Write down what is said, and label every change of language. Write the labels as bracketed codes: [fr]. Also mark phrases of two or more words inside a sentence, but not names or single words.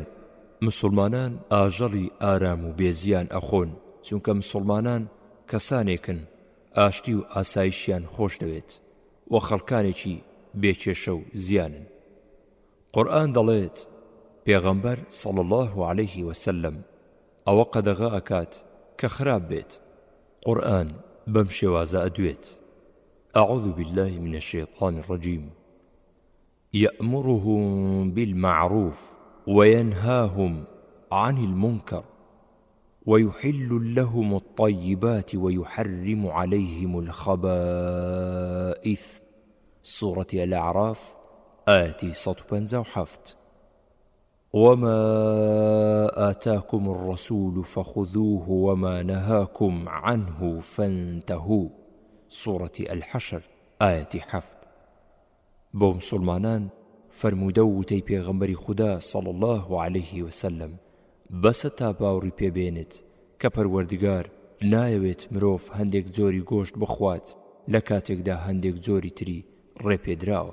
[ckb] مسلمانان ئاژەڵی ئارام و بێزیان ئەخۆن چونکە مسلمانان کەسانێکن ئاشتی و ئاسایشیان خۆش دەوێت و خەڵکانێکی بێکێشە و زیانن. قورئان دەڵێت پێغەمبەر [ar] صلی الله عليه وسلم [ckb] ئەوە قەدەغە ئەکات کە خراپ بێت. قورئان بەم شێوازە ئەدوێت: [ar] أعوذ بالله من الشيطان الرجيم يأمرهم بالمعروف وينهاهم عن المنكر ويحل لهم الطيبات ويحرم عليهم الخبائث. سورة الأعراف آية 157. وما آتاكم الرسول فخذوه وما نهاكم عنه فانتهوا. سورة الحشر آية 7. [ckb] بۆ مسلمانان فرموودە و وتەی پێغەمبەری خودا [ar] صلی الله عليه وسلم [ckb] بەسە تا باوڕی پێبێنێت کە پەروەردگار نایەوێت مرۆڤ هەندێک جۆری گۆشت بخوات لە کاتێکدا هەندێک جۆری تری ڕێپێدراوە.